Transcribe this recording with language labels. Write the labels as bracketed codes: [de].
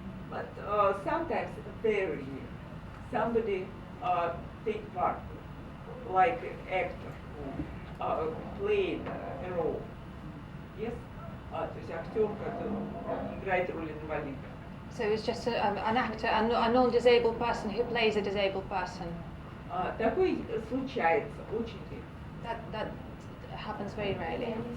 [en] But sometimes very rare. Somebody take part, like an actor who played a role. Yes? [ru] То есть актер, который играет роль инвалида. [en] So it's just an actor, a non-disabled person who plays a disabled person. [ru] Такой случается очень редко. [en] That happens very rarely.